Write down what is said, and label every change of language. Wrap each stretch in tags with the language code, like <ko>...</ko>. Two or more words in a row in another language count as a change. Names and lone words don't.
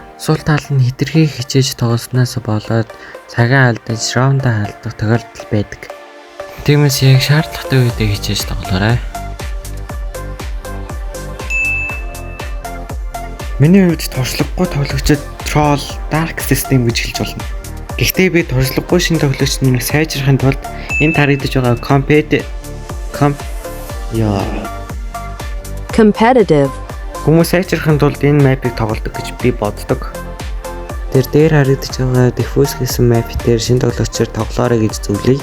<mn>Сул тал нь хитрхи хичээж тоглосноос болоод цагаан алдаж раундаа алдах тохиолдол байдаг. Тиймээс яг шаардлагатай үедээ хичээж тоглоорой. Миний хувьд туршлагагүй тоглогчид</mn> <en>troll dark system</en> <mn>гэж хэлж болно. Гэхдээ би туршлагагүй шинэ тоглогч нарыг сайжрахын тулд энд харагдаж байгаа competitive хүмүүс сайжрахын тулд энэ map-ыг тоглодог гэж би боддог. Дээр харагдаж байгаа diffuse гэсэн map дээр шинэ тоглогчоор тоглоорой гэж зөвлөе.</mn>